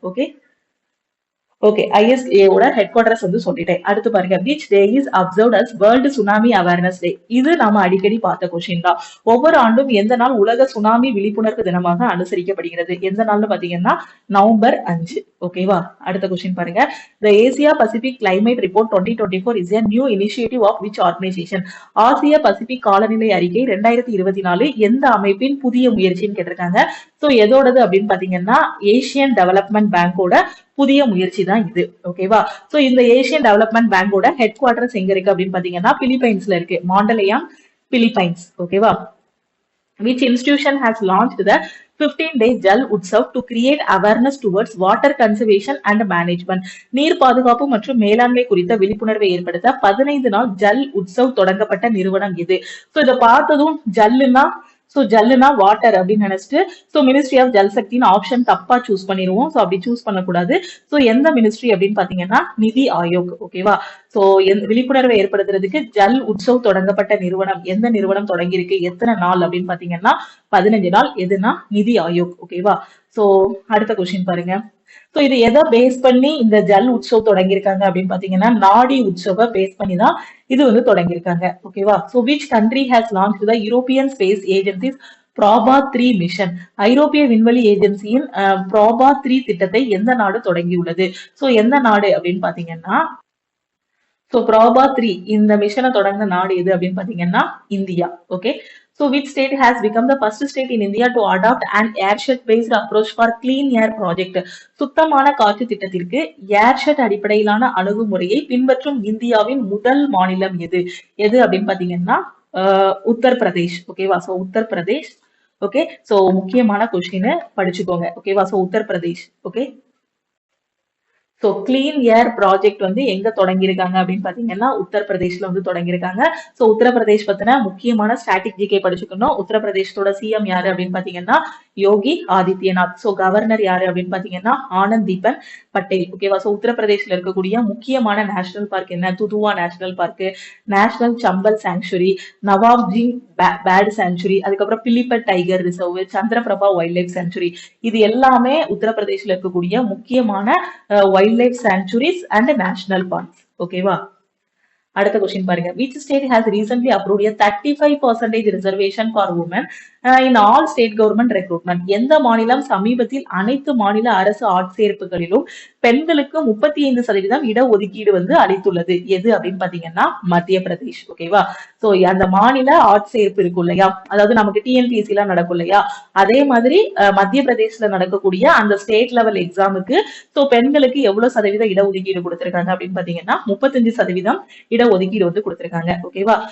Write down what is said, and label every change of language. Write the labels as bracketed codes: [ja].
[ta] Okay, okay, ISA ஓட head quarters வந்து சொல்லிட்டேன். அடுத்து பாருங்க. [en] Which day is observed as world tsunami awareness day? [ta] இது நாம அடிக்கடி பார்த்த கொஸ்டின் தான். ஒவ்வொரு ஆண்டும் எந்த நாள் உலக சுனாமி விழிப்புணர்வு தினமாக அனுசரிக்கப்படுகிறது? எந்த நாள்னு பாத்தீங்கன்னா நவம்பர் 5. ஓகேவா? அடுத்த கொஸ்டின் பாருங்க. [en] The Asia Pacific Climate Report 2024 is a new initiative of which organization? [ta] ஆசிய பசிபிக் காலநிலை அறிக்கை 2024 எந்த அமைப்பின் புதிய முயற்சின்னு கேட்டிருக்காங்க. சோ எதோடது அப்படின்னு பாத்தீங்கன்னா ஏசியன் டெவலப்மெண்ட் பேங்கோட புதிய முயற்சி தான் இது. ஓகேவா? சோ இந்த ஏசியன் டெவலப்மெண்ட் பேங்கோட ஹெட் குவார்டர்ஸ் எங்க இருக்கு அப்படின்னு பாத்தீங்கன்னா பிலிப்பைன்ஸ்ல இருக்கு. மாண்டலியாங், பிலிப்பைன்ஸ். ஓகேவா? [en] Which institution has launched the 15-day Jal Utsav to create awareness towards water conservation and management? [ta] நீர் பாதுகாப்பு மற்றும் மேலாண்மை குறித்த விழிப்புணர்வை ஏற்படுத்த 15 நாள் ஜல் உற்சவ் தொடங்கப்பட்ட நிறுவனம் இது. சோ இதை பார்த்ததும் ஜல்லுனா வாட்டர் அப்படின்னு நினைச்சிட்டு மினிஸ்ட்ரி ஆஃப் ஜல் சக்தின்னு ஆப்ஷன் தப்பா சூஸ் பண்ணிடுவோம். அப்படி சூஸ் பண்ணக்கூடாது. எந்த மினிஸ்ட்ரி அப்படின்னு பாத்தீங்கன்னா நிதி ஆயோக். ஓகேவா? விழிப்புணர்வை ஏற்படுத்துறதுக்கு ஜல் உற்சவ் தொடங்கப்பட்ட நிறுவனம், எந்த நிறுவனம் தொடங்கியிருக்கு, எத்தனை நாள் அப்படின்னு பாத்தீங்கன்னா 15 நாள். எதுனா நிதி ஆயோக். ஓகேவா? சோ அடுத்த கொஸ்டின் பாருங்க. சோ இது எதை பேஸ் பண்ணி இந்த ஜல் உற்சவ் தொடங்கியிருக்காங்க அப்படின்னு பாத்தீங்கன்னா நாடி உற்சவ பேஸ் பண்ணி தான் இது வந்து தொடங்கியிருக்காங்க. ஓகேவா? [en] So which country has launch the European space agency's Proba 3 mission? [ta] ஐரோப்பிய விண்வெளி ஏஜென்சியின் ப்ராபா 3 திட்டத்தை எந்த நாடு தொடங்கியுள்ளது? சோ எந்த நாடு அப்படின்னு பாத்தீங்கன்னா ப்ராபா 3 இந்த மிஷனை தொடங்கின நாடு எது அப்படின்னு பாத்தீங்கன்னா India. Okay, [en] So which state has become the first state in India to adopt an airshed based approach for clean air project? [ta] சுத்தமான காற்று திட்டத்திற்கு ஏர்ஷெட் அடிப்படையிலான அணுகுமுறையை பின்பற்றும் இந்தியாவின் முதல் மாநிலம் எது எது அப்படின்னு பாத்தீங்கன்னா உத்தரப்பிரதேஷ். ஓகேவா? சோ உத்தரப்பிரதேஷ். ஓகே, சோ முக்கியமான கொஸ்டின் படிச்சுக்கோங்க. ஓகேவா? So Uttar Pradesh. Okay, so clean ஏர் ப்ராஜெக்ட் வந்து எங்க தொடங்கியிருக்காங்க அப்படின்னு பாத்தீங்கன்னா உத்தரப்பிரதேஷ்ல வந்து தொடங்கியிருக்காங்க. ஸோ உத்தரப்பிரதேஷ் பத்தின முக்கியமான ஸ்டாட்டிக் ஜிகே படிச்சுக்கணும். உத்தரப்பிரதேசத்தோட சிஎம் யாரு அப்படின்னு பாத்தீங்கன்னா யோகி ஆதித்யநாத். ஸோ கவர்னர் யாரு அப்படின்னு பாத்தீங்கன்னா ஆனந்த் தீபன் பட்டேல். ஓகேவா? ஸோ உத்தரப்பிரதேஷ்ல இருக்கக்கூடிய முக்கியமான நேஷனல் பார்க் என்ன? துதுவா நேஷனல் பார்க், நேஷனல் சம்பல் சாங்சுரி, நவாப்ஜி பேர்ட் சாங்சுரி, அதுக்கப்புறம் பிலிப்பட் tiger reserve, Chandraprabha wild life sanctuary. இது எல்லாமே உத்தரப்பிரதேஷ்ல இருக்கக்கூடிய முக்கியமான wild life sanctuaries and national parks. ஓகேவா? அடுத்த கொஸ்டின் பாருங்க. [en] which state has recently approved a 35% reservation for women in all state government recruitment? [ta] எந்த மாநிலம் சமீபத்தில் அனைத்து மாநில அரசு ஆட்சேர்ப்புகளிலும் பெண்களுக்கு 35% இடஒதுக்கீடு வந்து அளித்துள்ளது? எது அப்படின்னு பாத்தீங்கன்னா மத்திய பிரதேஷ். ஓகேவா? சோ அந்த மாநில ஆட்சேர்ப்பு இருக்கும் இல்லையா, அதாவது நமக்கு டிஎன்பிஎஸ்சி எல்லாம் நடக்கும் இல்லையா, அதே மாதிரி மத்திய பிரதேஷ்ல நடக்கக்கூடிய அந்த ஸ்டேட் லெவல் எக்ஸாமுக்கு சோ பெண்களுக்கு எவ்வளவு சதவீதம் இடஒதுக்கீடு கொடுத்திருக்காங்க அப்படின்னு பாத்தீங்கன்னா 35% இடஒதுக்கீடு வந்து கொடுத்திருக்காங்க. ஓகேவா?